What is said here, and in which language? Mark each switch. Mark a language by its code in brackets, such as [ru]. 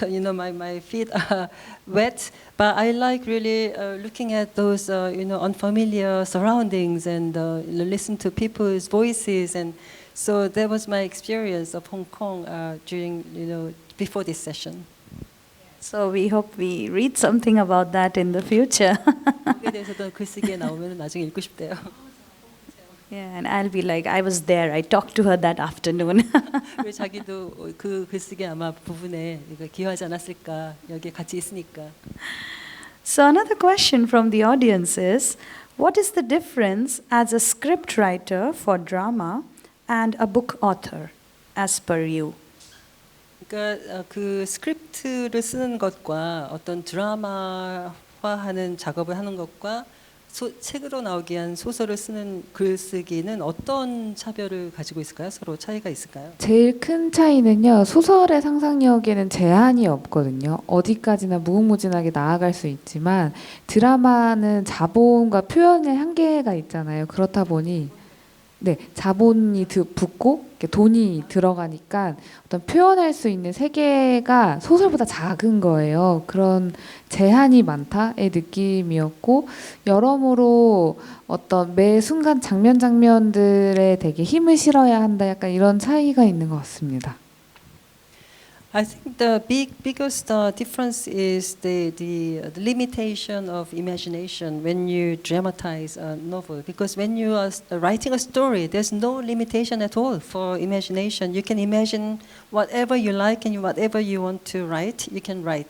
[en] My feet are wet. But I like really looking at those, unfamiliar surroundings and listen to people's voices. And so that was my experience of Hong Kong during, before this session. so we hope we read something about that in the future. [ko] 보게 대해서도 글쓰기에 나오면 나중에 읽고 싶대요. [en] Yeah, and I'll be like, I was there. I talked to her that afternoon. [ko] 그리고 자기도 그 글쓰기 아마 부분에 이거 기여하지 않았을까 여기에 같이 있으니까. [en] So another question from the audience is, what is the difference as a script writer for drama and a book author, as per you? [ko] 그러니까 그 스크립트를 쓰는 것과 어떤 드라마화하는 작업을 하는 것과 책으로 나오기 위한 소설을 쓰는 글쓰기는 어떤 차별을 가지고 있을까요? 서로 차이가 있을까요? 제일 큰 차이는요. 소설의 상상력에는 제한이 없거든요. 어디까지나 무궁무진하게 나아갈 수 있지만 드라마는 자본과 표현의 한계가 있잖아요. 그렇다 보니 네, 자본이 붙고 돈이 들어가니까 어떤 표현할 수 있는 세계가 소설보다 작은 거예요. 그런 제한이 많다의 느낌이었고 여러모로 어떤 매 순간 장면들에 되게 힘을 실어야 한다. 약간 이런 차이가 있는 것 같습니다. [en] I think the biggest difference is the limitation of imagination when you dramatize a novel. Because when you are writing a story, there's no limitation at all for imagination. You can imagine whatever you like and whatever you want to write, you can write.